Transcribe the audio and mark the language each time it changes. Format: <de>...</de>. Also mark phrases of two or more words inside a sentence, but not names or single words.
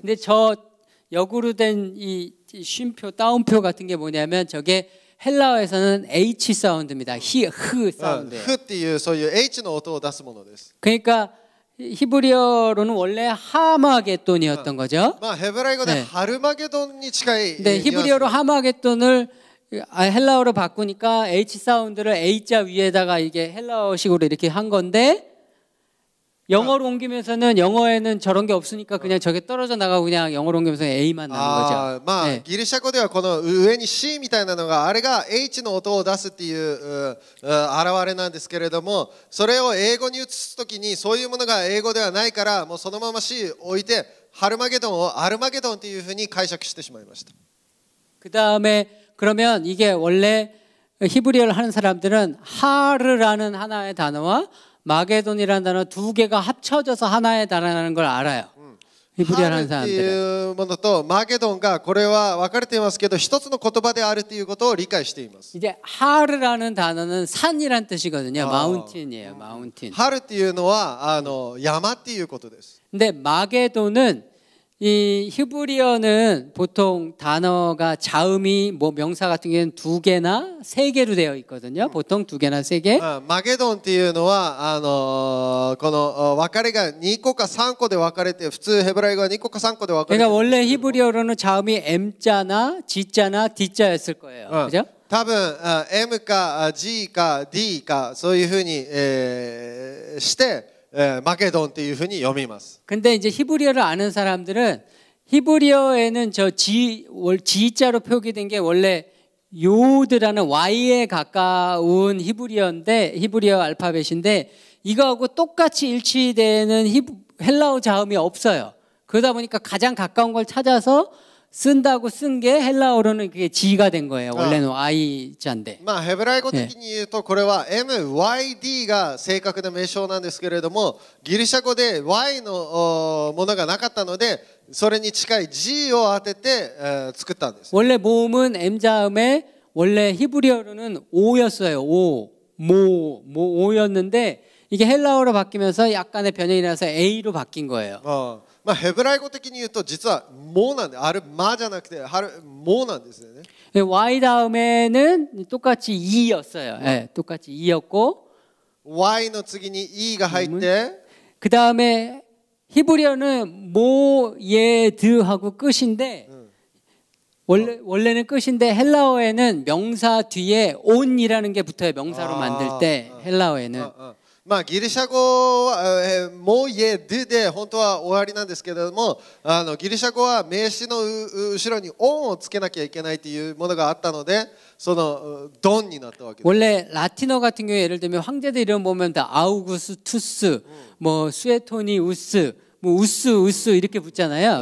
<ko>근데 저 역으로 된 이 쉼표 따옴표 같은 게 뭐냐면 저게 헬라어에서는 H 사운드입니다. 흐 사운드예요.</ko> <ja>フっていうそういう H の音を出すものです。</ja> <ko>그러니까 히브리어로는 원래 하마겟돈이었던 거죠.</ko> <ja>まあヘブライ語でハルマゲドンに近い。</ja> <ko>근데 히브리어로 하마겟돈을 헬라어로 바꾸니까 H 사운드를 A자 위에다가 이게 헬라어식으로 이렇게 한 건데 영어로 옮기면서는 영어에는 저런 게 없으니까 그냥 저게 떨어져 나가고 그냥 영어로 옮기면서 A만 나는 거죠. まあ、 네.</ko> <ja>ギリシャ語ではこの上に C みたいなのがあれが H の音を出すっていう現れなんですけれども、それを英語に移すときにそういうものが英語ではないからもうそのまま C 置いてハルマゲドンをアルマゲドンっていうふうに解釈してしまいました。</ja> <ko>그 다음에 그러면 이게 원래 히브리어를 하는 사람들은 하르라는 하나의 단어와 마게돈이라는 단어 두 개가 합쳐져서 하나의 단어라는 걸 알아요. 히브리어를</ko> <ja>ハ</ja> <ko>하는</ko> <ja>ルってい</ja> <ko>사람들은.</ko> <ja>うものとマゲドンがこれは分かれていますけど一つの言葉であるということを理解しています。</ja> <ko>이제 하르라는 단어는 산이란 뜻이거든요. 마운틴이에요. 마운틴.</ko> <ja>ハルっていうのは山っていうことです。</ja> <ko>근데 마게돈은 이 히브리어는 보통 단어가 자음이 뭐 명사 같은 경우는 두 개나 세 개로 되어 있거든요. 보통 두 개나 세 개.</ko> <ja>マゲドンっていうのはこの分かれが2個か3個で分かれて普通ヘブライ語は2個か3個で分かれて</ja> <ko>그러니까 원래 히브리어로는 자음이 M자나 G자나 D자였을 거예요. 그죠?</ko> <ja>多分 M か G か D かそういうふうにしてマゲドンっていうふうに読みます。</ja> <ko>근데 이제 히브리어를 아는 사람들은 히브리어에는 저 G자로 표기된 게 원래 요드라는 Y에 가까운 히브리어 알파벳인데 이거하고 똑같이 일치되는 헬라어 자음이 없어요. 그러다 보니까 가장 가까운 걸 찾아서 쓴다고 쓴 게 헬라어로는 그게 G가 된 거예요. 원래는 Y자인데.</ko> <ja>まあヘブライ語的に言うとこれは MYD が正確な名称なんですけれども、ギリシャ語で Y のものがなかったのでそれに近い G を当てて作ったんです。</ja> <ko>원래 모음은 M 자음에 원래 히브리어로는 O였어요. O였는데 이게 헬라어로 바뀌면서 약간의 변형이 나서 A로 바뀐 거예요.</ko> <ja>まあヘブライ語的に言うと実はモなんであるマじゃなくてモなんですよね。</ja> <ko>Y 다음에는 똑같이 E였어요. 네, 똑같이 E였고</ko> <ja>Y の次に E が入って</ja> <ko>그 다음에 히브리어는 모예드하고 끝인데 원래는 끝인데 헬라어에는 명사 뒤에 온이라는 게 붙어요. 명사로 만들 때 헬라어에는.</ko> <ja>まあギリシャ語はモーイエドで本当は終わりなんですけれども、ギリシャ語は名詞の後ろにオンをつけなきゃいけないというものがあったので、そのドンになったわけです。</ja> <ko>원래 라틴어 같은 경우에 예를 들면 황제들 이름 보면 다 아우구스 투스, 뭐 수에토니우스, 뭐 우스 이렇게 붙잖아요.</ko>